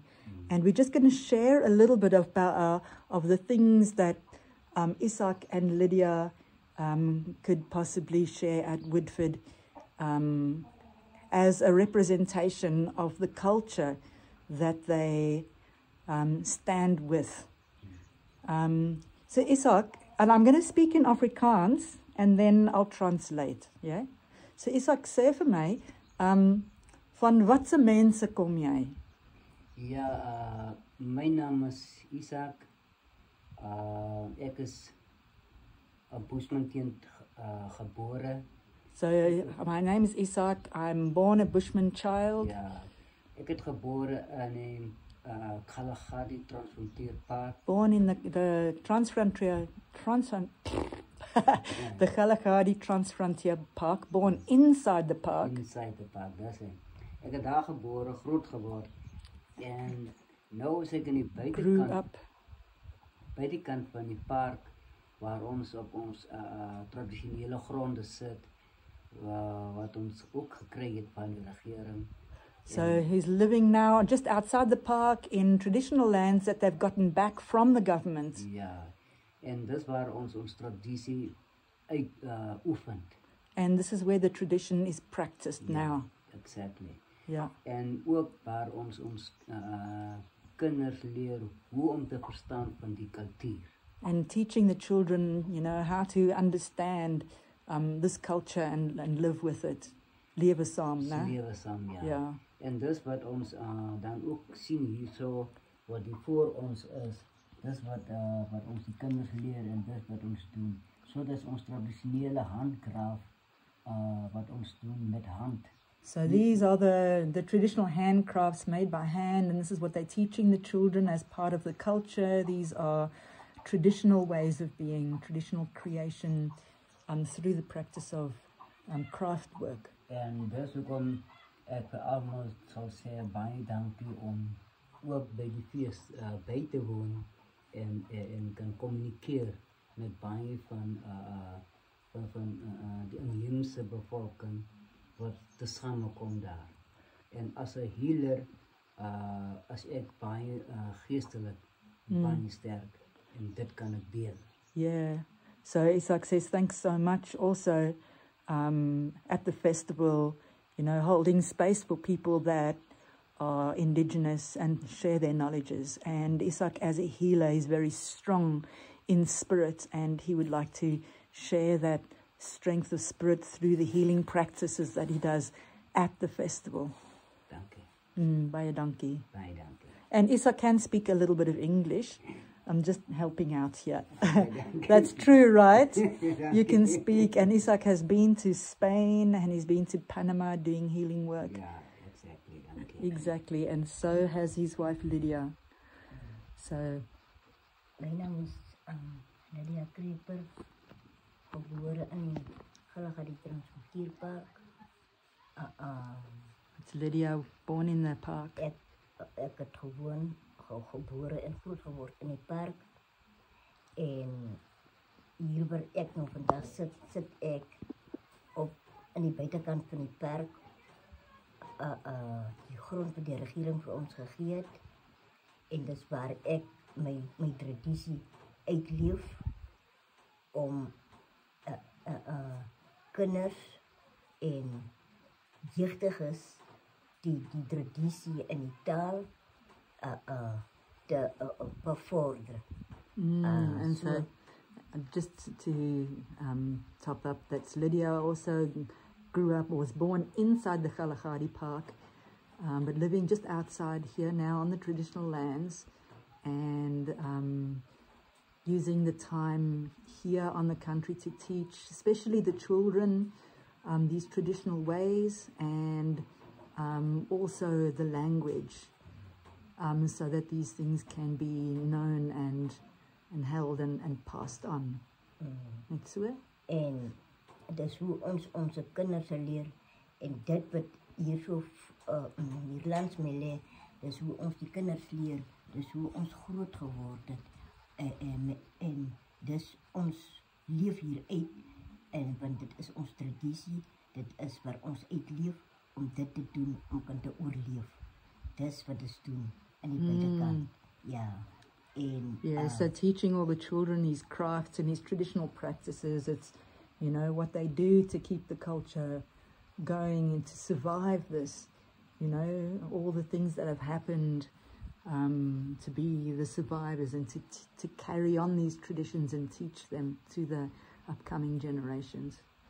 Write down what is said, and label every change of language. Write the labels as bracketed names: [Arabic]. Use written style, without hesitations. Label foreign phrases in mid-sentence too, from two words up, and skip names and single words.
[English] And we're just going to share a little bit of the things that Isak and Lydia could possibly share at Woodford as a representation of the culture that they stand with. So Isak, and I'm going to speak in Afrikaans and then I'll translate, yeah? [Afrikaans] So Isak, sê vir my, van watse mense kom jy? Ja, my naam is Isak. Ek is op Bushmankind gebore. [English] So my name is Isak. I'm born a Bushman child. [Afrikaans] Ja, ek het gebore in die Kalahari Transfrontier Park. [English] Born in the the Kalahari Transfrontier Park. Born inside the park. Inside the park, that's it. [Afrikaans] Ek het daar gebore, groot geword. En nou is ek in die buitekant van die park waar ons op ons tradisionele gronde sit, wat ons ook gekry het van die regering. [English] So he's living now just outside the park in traditional lands that they've gotten back from the government. [Afrikaans] Ja, en dis waar ons tradisie oefen. [English] And this is where the tradition is practiced now. Exactly. [Afrikaans] Ja. En ook waar ons kinders leer hoe om te verstaan van die kultuur. [English] And teaching the children, you know, how to understand this culture and live with it. [Afrikaans] Lewe saam, né? Lewe saam, ja. Ja. En dis wat ons dan ook sien hierso, wat die voor ons is. Dis wat ons die kinders leer en dis wat ons doen. So dis ons tradisionele handkraaf wat ons doen met hand. [English] So these are the traditional handcrafts made by hand, and this is what they're teaching the children as part of the culture. These are traditional ways of being, traditional creation through the practice of craft work. [Afrikaans] En dis hoekom ek vir almal sal sê baie dankie om ook by die fees by te woon en kan kommunikeer met baie van die inheemse bevolking wat te samekom daar. En as 'n healer as ek baie geestelik baie sterk en dit kan ek deel. [English] Yeah. So Isak says thanks so much also at the festival, you know, holding space for people that are indigenous and share their knowledges. And Isak, as a healer, is very strong in spirit, and he would like to share that strength of spirit through the healing practices that he does at the festival. [Afrikaans] Dankie. Baie dankie. Baie dankie. [English] And Isak can speak a little bit of English. I'm just helping out here. That's true, right? You can speak. And Isak has been to Spain and he's been to Panama doing healing work. Yeah, exactly. Dankie. Exactly. And so has his wife, Lydia. So, my name is [Afrikaans] Lydia Kruiper, gebore in die Kalahari Transfrontier Park. [English] it's Lydia, born in the park. [Afrikaans] Ek het gebore en groot geword in die park. En hier waar ek nou vandag sit ek op in die buitekant van die park. Die grond wat die regering vir ons gegee het. En dis waar ek my tradisie uitleef om kinders en jeugdiges die tradisie en die taal te bevorder. [English] And so just to top up, that's Lydia also grew up, or was born inside the Kalahari Park, but living just outside here now on the traditional lands, and using the time here on the country to teach, especially the children, these traditional ways, and also the language, so that these things can be known and held and passed on. [Afrikaans] Net so? En dis hoe ons onze kinders sal leer. En dit wat hier so hier langs my lê, dis hoe ons die kinders leer. Dis hoe ons groot geword het. En dis ons leef hier uit. En want dit is ons tradisie, dit is waar ons uitleef om dit te doen, om kan te oorleef. Dis wat ons doen in die buitekant. Ja. En [English] Yeah, so teaching all the children his crafts and his traditional practices, it's, you know, what they do to keep the culture going and to survive this, you know, all the things that have happened, to be the survivors and to carry on these traditions and teach them to the upcoming generations.